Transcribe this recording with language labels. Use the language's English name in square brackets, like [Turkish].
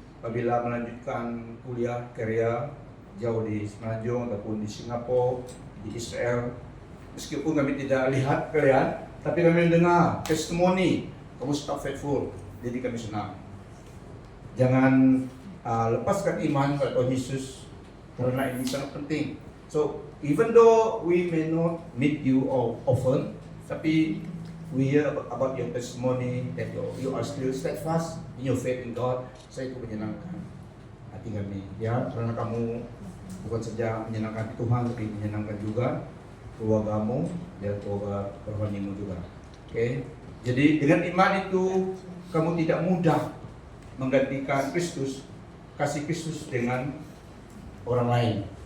[Malay] apabila melanjutkan kuliah karya jauh di Semenanjung ataupun di Singapura, di Israel, meskipun kami tidak lihat kalian, tapi kami mendengar testimoni kamu tetap faithful, jadi kami senang. Jangan lepaskan iman pada Tuhan Yesus karena ini sangat penting. [English] So even though we may not meet you often, tapi we hear about your testimony that you are still steadfast in your faith in God. [Malay] Saya itu menyenangkan hati kami, ya, karena kamu bukan saja menyenangkan Tuhan, tapi menyenangkan juga keluargamu dan keluarga rohanimu juga. Oke, jadi dengan iman itu kamu tidak mudah menggantikan Kristus, kasih Kristus dengan orang lain.